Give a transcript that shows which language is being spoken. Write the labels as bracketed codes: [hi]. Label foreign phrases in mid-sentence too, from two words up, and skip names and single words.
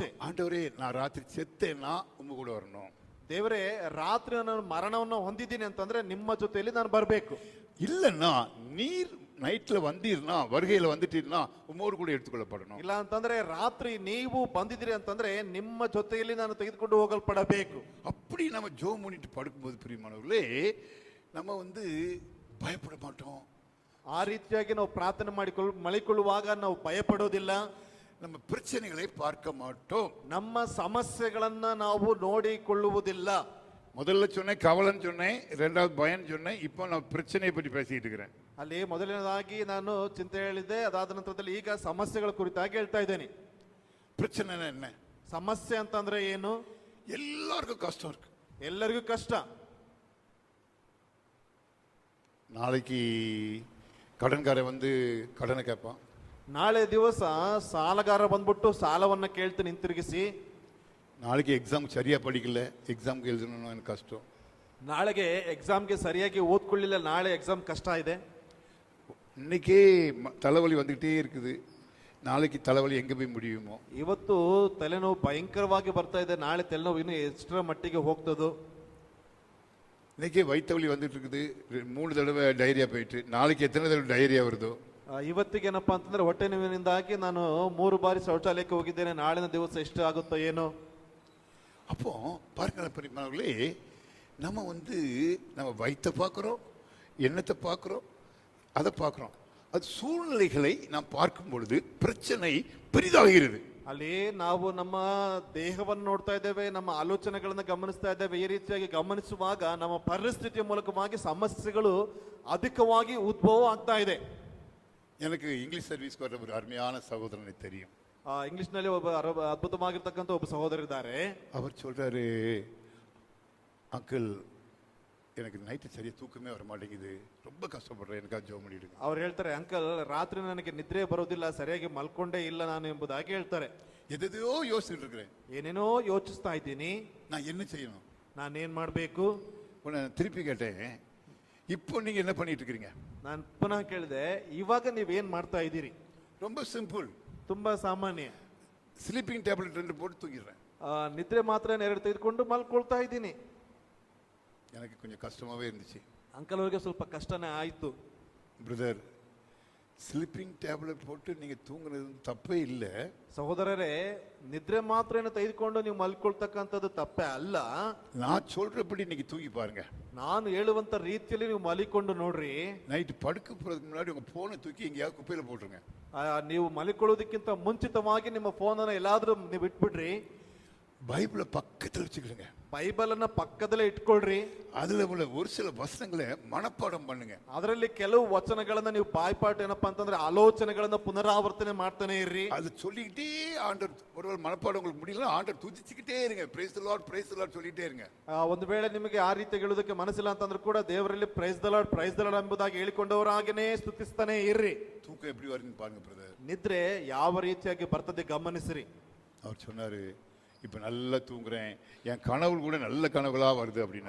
[ta] ஆண்டவரே, நா ராத்திரி செத்தேன்னா உங்க கூட வரணும். [kn] ದೇವರೇ, ರಾತ್ರಿ ನಾನು ಮರಣವನ್ನು ಹೊಂದಿದ್ದೀನಿ ಅಂತಂದ್ರೆ ನಿಮ್ಮ ಜೊತೆಯಲ್ಲಿ ನಾನು ಬರಬೇಕು. [ta] இல்லன்னா நீர் நைட்ல வந்தீர்னா, வருகையில வந்துட்டீர்னா உம்மோடு கூட எடுத்துக்கொள்ளப்படணும். [kn] ಇಲ್ಲ ಅಂತಂದ್ರೆ ರಾತ್ರಿ ನೀವು ಬಂದಿದ್ದೀರಿ ಅಂತಂದ್ರೆ ನಿಮ್ಮ ಜೊತೆಯಲ್ಲಿ ನಾನು ತೆಗೆದುಕೊಂಡು ಹೋಗಲ್ಪಡಬೇಕು. [ta] அப்படி நம்ம ஜோம் பண்ணிட்டு படுக்கும்போது பிரியமானவர்களே, நம்ம வந்து பயப்பட மாட்டோம். [kn] ಆ ರೀತಿಯಾಗಿ ನಾವು ಪ್ರಾರ್ಥನೆ ಮಲಿಕೊಳ್ಳುವಾಗ ನಾವು ಭಯಪಡೋದಿಲ್ಲ. [ta] நம்ம பிரச்சனைகளை பார்க்க மாட்டோம். [kn] ನಮ್ಮ ಸಮಸ್ಯೆಗಳನ್ನ ನಾವು ನೋಡಿಕೊಳ್ಳುವುದಿಲ್ಲ. [ta] முதல்ல சொன்னேன் கவலைன்னு சொன்னேன், ரெண்டாவது பயம்னு சொன்னேன், இப்போ நான் பிரச்சனையை பற்றி பேசிட்டு இருக்கிறேன். [kn] ಅಲ್ಲಿ ಮೊದಲನೇದಾಗಿ ನಾನು ಚಿಂತೆ ಹೇಳಿದೆ, ಅದಾದ ನಂತರದಲ್ಲಿ ಈಗ ಸಮಸ್ಯೆಗಳ ಕುರಿತಾಗಿ ಹೇಳ್ತಾ ಇದ್ದೇನೆ. [ta] பிரச்சனை என்ன? [kn] ಸಮಸ್ಯೆ ಅಂತಂದ್ರೆ ಏನು? [ta] எல்லாருக்கும் கஷ்டம் இருக்கு, [kn] ಎಲ್ಲರಿಗೂ ಕಷ್ಟ. [ta] நாளைக்கு கடன்காரன் வந்து கடனை கேட்பான், [kn] ನಾಳೆ ದಿವಸ ಸಾಲಗಾರ ಬಂದ್ಬಿಟ್ಟು ಸಾಲವನ್ನ ಕೇಳ್ತೀನಿ ಹಿಂತಿರುಗಿಸಿ. [ta] நாளைக்கு எக்ஸாம் சரியா படிக்கல, எக்ஸாம்க்கு எழுதணும்னு எனக்கு கஷ்டம். [kn] ನಾಳೆಗೆ ಎಕ್ಸಾಮ್ಗೆ ಸರಿಯಾಗಿ ಓದ್ಕೊಳ್ಳಿಲ್ಲ, ನಾಳೆ ಎಕ್ಸಾಮ್ ಕಷ್ಟ ಇದೆ. [ta] இன்னைக்கே தலைவலி வந்துகிட்டே இருக்குது, நாளைக்கு தலைவலி எங்க போய் முடியுமோ? [kn] ಇವತ್ತು ತಲೆನೋವು ಭಯಂಕರವಾಗಿ ಬರ್ತಾ ಇದೆ, ನಾಳೆ ತಲೆನೋವು ಇನ್ನು ಎಷ್ಟರ ಮಟ್ಟಿಗೆ ಹೋಗ್ತದೋ? [ta] இன்னைக்கே வயிற்றுவலி வந்துட்டு இருக்குது, 3 தடவை டைரியா போயிட்டு, நாளைக்கு எத்தனை தடவை டைரியா வருதோ? [kn] ಇವತ್ತಿಗೆ ಏನಪ್ಪಾ ಅಂತಂದ್ರೆ ಹೊಟ್ಟೆ ನೋವಿನಿಂದಾಗಿ ನಾನು 3 ಬಾರಿ ಶೌಚಾಲಯಕ್ಕೆ ಹೋಗಿದ್ದೇನೆ, ನಾಳಿನ ದಿವಸ ಎಷ್ಟು ಆಗುತ್ತೋ ಏನೋ. [ta] அப்போ பாருங்களேன் பெரியமானவர்களே, நம்ம வந்து நம்ம வயிற்றை பார்க்குறோம், எண்ணத்தை பார்க்குறோம், அதை பார்க்குறோம். அது சூழ்நிலைகளை நாம் பார்க்கும் பொழுது பிரச்சனை பெரிதாகிறது. [kn] ಅಲ್ಲಿ ನಾವು ನಮ್ಮ ದೇಹವನ್ನು ನೋಡ್ತಾ ಇದ್ದೇವೆ, ನಮ್ಮ ಆಲೋಚನೆಗಳನ್ನ ಗಮನಿಸ್ತಾ ಇದ್ದೇವೆ. ಈ ರೀತಿಯಾಗಿ ಗಮನಿಸುವಾಗ ನಮ್ಮ ಪರಿಸ್ಥಿತಿಯ ಮೂಲಕವಾಗಿ ಸಮಸ್ಯೆಗಳು ಅಧಿಕವಾಗಿ ಉದ್ಭವ ಆಗ್ತಾ ಇದೆ. [ta] எனக்கு [en] English service [ta] வர ஒரு அருமையான சகோதரனை தெரியும். [kn] ಇಂಗ್ಲಿಷ್ ನಲ್ಲಿ ಒಬ್ಬ ಅದ್ಭುತವಾಗಿರ್ತಕ್ಕಂಥ ಒಬ್ಬ ಸಹೋದರಿದ್ದಾರೆ. [ta] அவர் சொல்றாரு, அங்கிள் எனக்கு நைட்டு சரியா தூக்கமே வர மாட்டேங்குது, ரொம்ப கஷ்டப்படுறேன், எனக்காக ஜெபம் பண்ணிடுங்க. [kn] ಅವ್ರು ಹೇಳ್ತಾರೆ, ಅಂಕಲ್ ರಾತ್ರಿ ನನಗೆ ನಿದ್ರೆ ಬರೋದಿಲ್ಲ, ಸರಿಯಾಗಿ ಮಲ್ಕೊಂಡೇ ಇಲ್ಲ ನಾನು ಎಂಬುದಾಗಿ ಹೇಳ್ತಾರೆ. [ta] எதையோ யோசிச்சுட்டு இருக்கிறேன், [kn] ಏನೇನೋ ಯೋಚಿಸ್ತಾ ಇದ್ದೀನಿ, [ta] நான் என்ன செய்யணும், [kn] ನಾನೇನ್ ಮಾಡ್ಬೇಕು? [ta] உன்னை திருப்பி கேட்டேன், இப்போ நீங்க என்ன பண்ணிட்டு இருக்கீங்க? [kn] ನಾನು ಪುನಃ ಕೇಳಿದೆ, ಇವಾಗ ನೀವೇನ್ ಮಾಡ್ತಾ ಇದ್ದೀರಿ? [ta] ரொம்ப சிம்பிள், [kn] ತುಂಬಾ ಸಾಮಾನ್ಯ. [en] sleeping tablet [ta] 2 போட்டு தூங்கிடுறேன். [kn] ನಿದ್ರೆ ಮಾತ್ರ 2 ತೆಗೆದುಕೊಂಡು ಮಲ್ಕೊಳ್ತಾ ಇದ್ದೀನಿ. [ta] எனக்கு கொஞ்சம் கஷ்டமாவே இருந்துச்சு. [kn] ಅಂಕಲ್ ಅವರಿಗೆ ಸ್ವಲ್ಪ ಕಷ್ಟನೇ ಆಯ್ತು. [ta] பிரதர், [en] sleeping tablet [ta] போட்டு நீங்க தூங்குறது தப்பே இல்லை. [kn] ಸಹೋದರರೇ, ನಿದ್ರೆ ಮಾತ್ರೆಯನ್ನು ತೆಗೆದುಕೊಂಡು ನೀವು ಮಲ್ಕೊಳ್ತಕ್ಕಂಥದ್ದು ತಪ್ಪೇ ಅಲ್ಲ. [ta] நான் சொல்றபடி நீங்க தூங்கி பாருங்க. [kn] ನಾನು ಹೇಳುವಂತ ರೀತಿಯಲ್ಲಿ ನೀವು ಮಲಿಕೊಂಡು ನೋಡ್ರಿ. [ta] நைட்டு படுக்க போறதுக்கு முன்னாடி உங்க போனை தூக்கி எங்கேயாவது குப்பையில போட்டுருங்க. [kn] ನೀವು ಮಲಿಕೊಳ್ಳೋದಕ್ಕಿಂತ ಮುಂಚಿತವಾಗಿ ನಿಮ್ಮ ಫೋನ್ ಅನ್ನು ಎಲ್ಲಾದ್ರೂ ನೀವು ಇಟ್ಬಿಡ್ರಿ. [ta] பைபிளை பக்கத்தில் வச்சுக்கிடுங்க. [kn] ಬೈಬಲ್ ಅನ್ನ ಪಕ್ಕದಲ್ಲೇ ಇಟ್ಕೊಳ್ರಿ. [ta] அதுல உள்ள ஒரு சில வசனங்களை மனப்பாடம் பண்ணுங்க. [kn] ಅದರಲ್ಲಿ ಕೆಲವು ವಚನಗಳನ್ನ ನೀವು ಬಾಯ್ಪಾಠ ಏನಪ್ಪಾ ಅಂತಂದ್ರೆ ಆಲೋಚನೆಗಳನ್ನ ಪುನರಾವರ್ತನೆ ಮಾಡ್ತಾನೆ ಇರ್ರಿ. [ta] அது சொல்லிக்கிட்டே ஆண்டவர் ஒருவேளை மனப்பாடம் உங்களுக்கு முடியல ஆண்டவர் துதிச்சுக்கிட்டே இருங்க. [en] praise the lord [ta] சொல்லிட்டே இருங்க. [kn] ಒಂದು ವೇಳೆ ನಿಮಗೆ ಆ ರೀತಿ ಹೇಳೋದಕ್ಕೆ ಮನಸ್ಸಿಲ್ಲ ಅಂತಂದ್ರೂ ಕೂಡ ದೇವರಲ್ಲಿ [en] praise the lord [kn] ಎಂಬುದಾಗಿ ಹೇಳಿಕೊಂಡವರಾಗನೇ ಸ್ತುತಿಸ್ತಾನೆ ಇರ್ರಿ. [ta] தூக்கம் எப்படி வருதுன்னு பாருங்க பிரதர். [kn] ನಿದ್ರೆ ಯಾವ ರೀತಿಯಾಗಿ ಬರ್ತದೆ ಗಮನಿಸ್ರಿ. [ta] அவர் சொன்னாரு, இப்ப நல்லா தூங்குறேன், என் கனவுகள் கூட நல்ல கனவுகளா வருது அப்படின்னா.